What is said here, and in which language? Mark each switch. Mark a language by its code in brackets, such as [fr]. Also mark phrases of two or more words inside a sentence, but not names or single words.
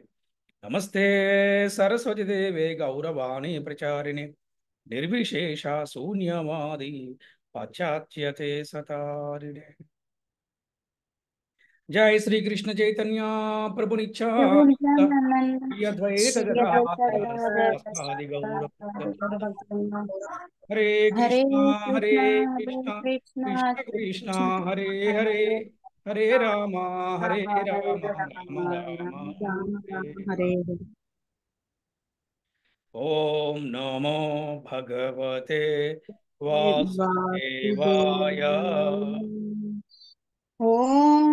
[sa] నమస్తే సరస్వతి దేవే గౌరవాణి ప్రచారిణి నిర్విశేష శూన్యవాది పాశ్చాత్యతే సతారిణే. జై శ్రీ కృష్ణ చైతన్య ప్రభు నిత్యానంద శ్రీ అద్వైత గదాధర శ్రీవాసాది గౌర భక్తవృంద. హరే హరే కృష్ణ హరే కృష్ణ హరే కృష్ణ కృష్ణ కృష్ణ కృష్ణ కృష్ణ హరే హరే హరే హరే రామ హరే రామ హరే రామ రామ రామ రామ రామ హరే రామ హరే హరే. ఓం నమో భగవతే వాసుదేవాయ. వాసుదేవాయ. ఓం